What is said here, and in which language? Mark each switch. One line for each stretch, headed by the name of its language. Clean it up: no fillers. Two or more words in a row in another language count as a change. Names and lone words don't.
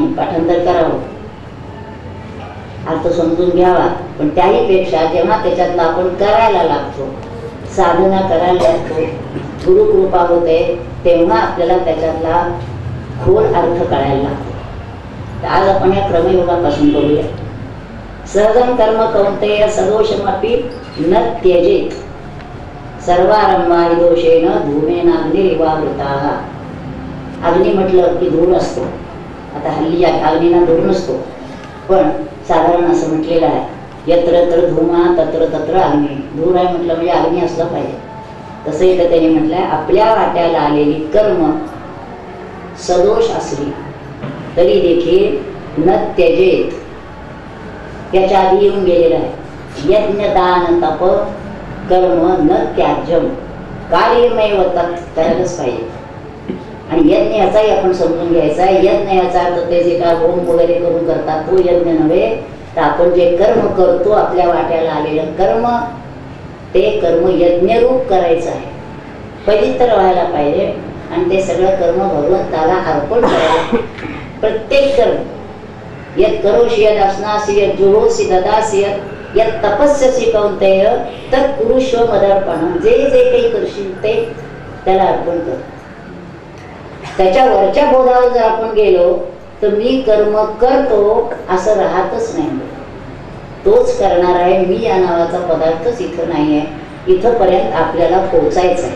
Marathi: पाठांतर करावं, अर्थ समजून घ्यावा, पण त्याही पेक्षा जेव्हा त्याच्यातला आपण करायला लागतो, साधना करायला लागतो, गुरुकृपा होते, तेव्हा आपल्याला त्याच्यातला खोल अर्थ कळायला लागतो. तर आज आपण या क्रमयोगापासून बोलूया.
Sanskrit: सहजं कर्म कौंतेय सदोषमपि न त्यजेत सर्वारंभाहि दोषेण धूमेनाग्निरिवावृताः.
Marathi: अग्नी म्हटलं की धूर असतो. आता हल्ली अग्नीना धूर नसतो, पण साधारण असं म्हटलेलं आहे,
Sanskrit: यत्र यत्र धूमा तत्र तत्र अग्नी.
Marathi: धूर आहे म्हटलं म्हणजे अग्नी असला पाहिजे. तसं इथं त्यांनी म्हटलंय, आपल्या वाट्याला आलेली कर्म सदोष असली तरी देखील
Sanskrit: न त्यजेत.
Marathi: त्याच्या आधी येऊन गेलेलं आहे,
Sanskrit: यज्ञ दान तप कर्म न त्याज्यम कार्यमेव तत्.
Marathi: करायलाच पाहिजे. आणि यज्ञ याचाही आपण समजून घ्यायचा आहे. यज्ञ याचा अर्थ ते जे काय होम वगैरे करून करतात तो यज्ञ नव्हे, तर आपण जे कर्म करतो आपल्या वाट्याला आलेलं कर्म, ते कर्म यज्ञरूप करायचं आहे. पवित्र व्हायला पाहिजे आणि ते सगळं कर्म भगवंताला अर्पण करायला. प्रत्येक कर्म
Sanskrit: यत् करोषि यद् अश्नासि यद् जुहोसि ददासि यत् तपस्यसि कौंतेय तत् कुरुष्व मदर्पणम्.
Marathi: जे जे काही करशील ते त्याला अर्पण कर. त्याच्या वरच्या बोधावर जर आपण गेलो तर मी कर्म करतो असं राहतच नाही. तोच करणार आहे. मी या नावाचा पदार्थच इथं नाही आहे. इथंपर्यंत आपल्याला पोहोचायचं आहे.